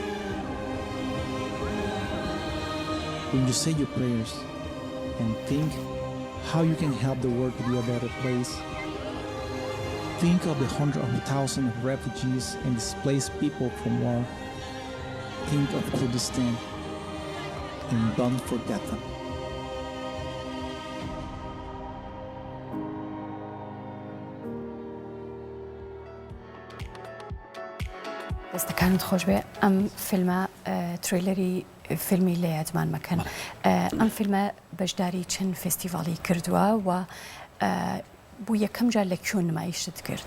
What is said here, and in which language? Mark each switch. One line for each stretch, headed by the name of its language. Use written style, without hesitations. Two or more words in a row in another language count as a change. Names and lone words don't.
English: When you say your prayers and think how you can help the world to be a better place, think of the hundreds of thousands of refugees and displaced people from war. Think of Kurdistan and don't forget them.
Central Kurdish: دەستەکانت خۆش بێ ئەم فیلمە تریلەری فیلمی لە یادمان مەکەن ئەم فیلمە بەشداری چەند فستیڤاڵی کردووە و بوو یەکەم جار لە کوێ نمایشت کرد